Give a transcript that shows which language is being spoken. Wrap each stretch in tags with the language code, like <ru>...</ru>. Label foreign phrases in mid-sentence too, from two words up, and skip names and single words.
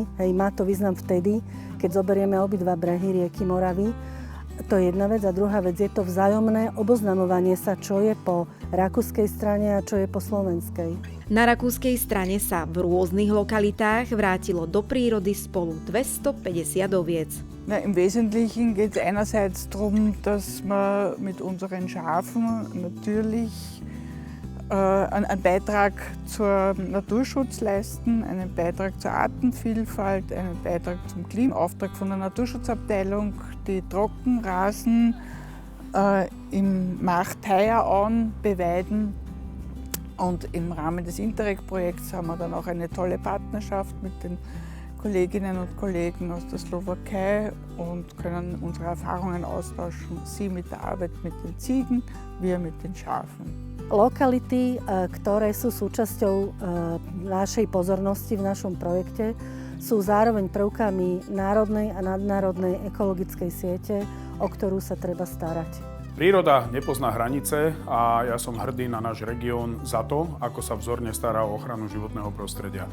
<sk>Hej, má to význam vtedy, keď zoberieme obidva brehy rieky Moravy. To je jedna vec. A druhá vec je to vzájomné oboznamovanie sa, čo je po rakúskej strane a čo je po slovenskej. Na rakúskej strane sa v rôznych lokalitách vrátilo do prírody spolu 250 oviec.</sk> <de>Im Wesentlichen geht es einerseits darum, dass wir mit unseren Schafen natürlich einen Beitrag zum Naturschutz leisten, einen Beitrag zur Artenvielfalt, einen Beitrag zum Klimaauftrag von der Naturschutzabteilung, die Trockenrasen im Markteierauen beweiden. Und im Rahmen des Interreg-Projekts haben wir dann auch eine tolle Partnerschaft mit den Kolleginnen und Kollegen aus der Slowakei und können unsere Erfahrungen austauschen. Sie mit der Arbeit mit den Ziegen, wir mit den Schafen.</de> <sk>Lokality, ktoré sú súčasťou našej pozornosti v našom projekte, sú zároveň prvkami národnej a nadnárodnej ekologickej siete, o ktorú sa treba starať. Príroda nepozná hranice a ja som hrdý na náš región za to, ako sa vzorne stará o ochranu životného prostredia.</sk>